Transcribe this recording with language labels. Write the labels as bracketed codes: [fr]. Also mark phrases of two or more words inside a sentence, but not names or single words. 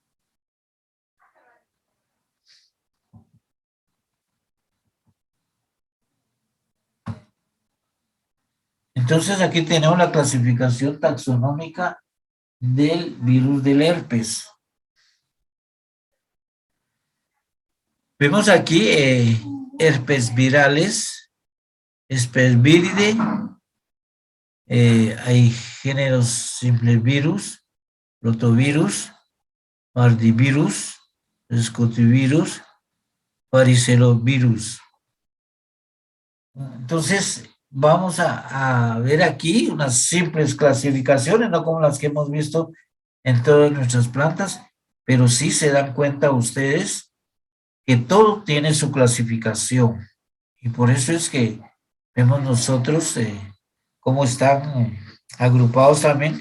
[es] Entonces aquí tenemos la clasificación taxonómica del virus del herpes. Vemos aquí herpes virales, herpes viride, hay géneros simples virus, rotavirus, mardivirus, scotivirus, varicelovirus. Entonces, vamos a ver aquí unas simples clasificaciones, no como las que hemos visto en todas nuestras plantas, pero sí se dan cuenta ustedes que todo tiene su clasificación. Y por eso es que vemos nosotros cómo están agrupados también.